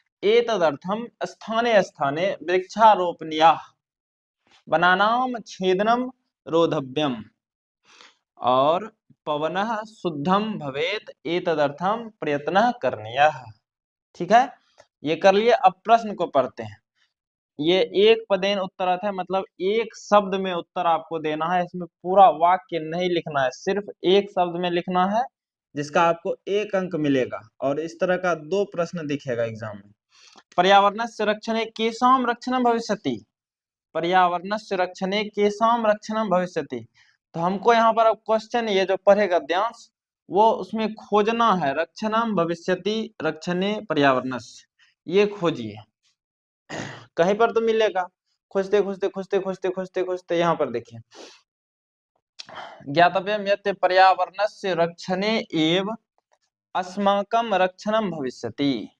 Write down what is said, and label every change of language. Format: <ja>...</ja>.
<sa>एतदर्थं स्थाने स्थाने वृक्षारोपणीयाः, वनानां छेदनं रोधव्यम्, और पवनः शुद्धं भवेत्, एतदर्थं प्रयत्नः करणीयः।</sa> <hi>ठीक है, ये कर लिए। अब प्रश्न को पढ़ते हैं। ये एक पदेन उत्तरत है, मतलब एक शब्द में उत्तर आपको देना है। इसमें पूरा वाक्य नहीं लिखना है, सिर्फ एक शब्द में लिखना है, जिसका आपको 1 अंक मिलेगा। और इस तरह का 2 प्रश्न दिखेगा एग्जाम में।</hi> <sa>पर्यावरणस्य रक्षणे केषां रक्षणं भविष्यति, पर्यावरणस्य रक्षणे केषां रक्षणं भविष्यति।</sa> <hi>तो हमको यहाँ पर अब क्वेश्चन, ये जो पढ़ेगा गद्यांश, वो उसमें खोजना है। रक्षणं भविष्यति, रक्षणे पर्यावरणस्य, ये खोजिए। कहीं पर तो मिलेगा। खोजते खोजते खोजते खोजते खोजते खोजते यहाँ पर देखिए,</hi> <sa>ज्ञातव्यं यत् पर्यावरणस्य रक्षणे एव अस्माकं रक्षणं भविष्यति।</sa>